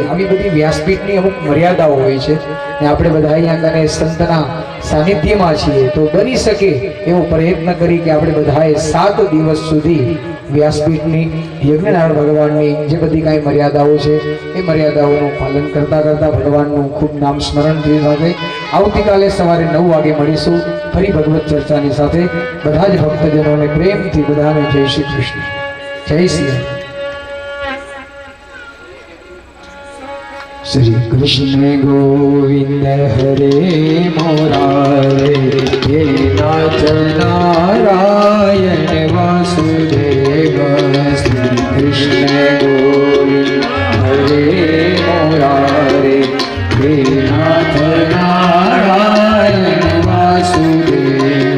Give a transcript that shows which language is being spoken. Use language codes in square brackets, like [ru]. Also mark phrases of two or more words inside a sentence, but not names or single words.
[gu] આવી બધી વ્યાસપીઠની અમુક મર્યાદાઓ હોય છે ને આપણે બધા અહીંયા કને સંતના સાનિધ્યમાં છીએ તો બની શકે એવો પ્રયત્ન કરી કે આપણે બધાએ 7 દિવસ સુધી વ્યાસપીઠની યજ્ઞનારાયણ ભગવાનની જે બધી કાંઈ મર્યાદાઓ છે એ મર્યાદાઓનું પાલન કરતાં કરતાં ભગવાનનું ખૂબ નામ સ્મરણથી સાથે આવતીકાલે સવારે 9 વાગે મળીશું ફરી ભગવત ચર્ચાની સાથે. બધા જ ભક્તજનોને પ્રેમથી બધાને જય શ્રી કૃષ્ણ. જય શ્રી રામ. [sa] श्री कृष्ण गोविंद हरे मुरारे हे नाथ नारायण वासुदेव. श्री कृष्ण गोविंद हरे मुरारे हे नाथ नारायण वासुदेव.